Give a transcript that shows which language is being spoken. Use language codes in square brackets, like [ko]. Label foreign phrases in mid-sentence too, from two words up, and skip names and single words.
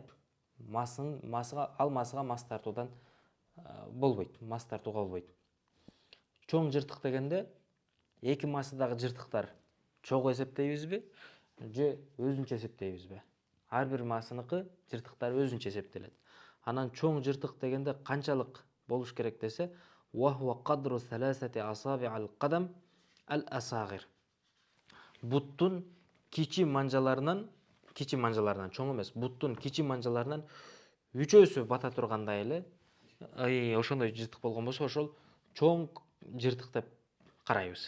[ky] Ал масыга мас тартуудан болбойт, мас тартууга болбойт. Чоң жыртык дегенде эки масыдагы жыртыктар чогуу эсептейбизби же өзүнчө эсептейбизби? Ар бир масыныкы жыртыктары өзүнчө эсептелет. Анан чоң жыртык дегенде канчалык болуш керек десе, [ar] و هو قدر ثلاثة أصابع القدم الأصاغر. [ky] Буттун кичи манжаларынан чоң эмес, буттун кичи манжаларынан үчөөсү бата тургандай эле, ошондой жыртык болгон болсо, ошол чоң жыртык деп карайбыз.